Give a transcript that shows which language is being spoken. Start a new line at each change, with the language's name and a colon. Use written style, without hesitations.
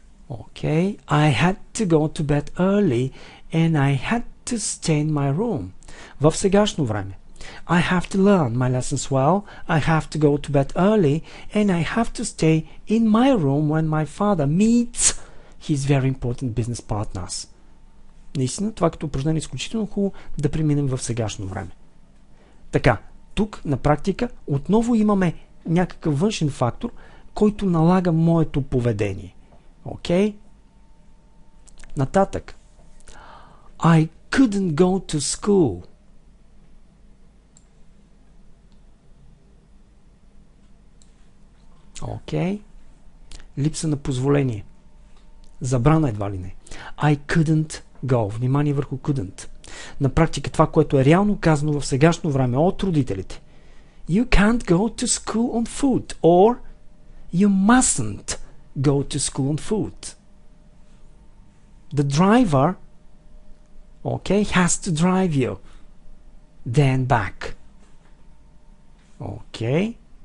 English: Okay, I had to go to bed early and I had to stay in my room.
Bulgarian: В сегашно време.
English: I have to learn my lessons well, I have to go to bed early, and I have to stay in my room when my father meets his very important business partners.
Bulgarian: Наистина, това като упражнение е изключително хубаво да преминем в сегашно време. Така, тук на практика отново имаме някакъв външен фактор, който налага моето поведение. Окей? Нататък.
English: I couldn't go to school.
Bulgarian: Окей. Липса на позволение. Забрана едва ли не.
English: I couldn't go.
Bulgarian: Внимание върху couldn't. На практика това, което е реално казано в сегашно време от родителите.
English: You can't go to school on foot. Or you mustn't go to school on foot. The driver, okay, has to drive you. Then back. Okay.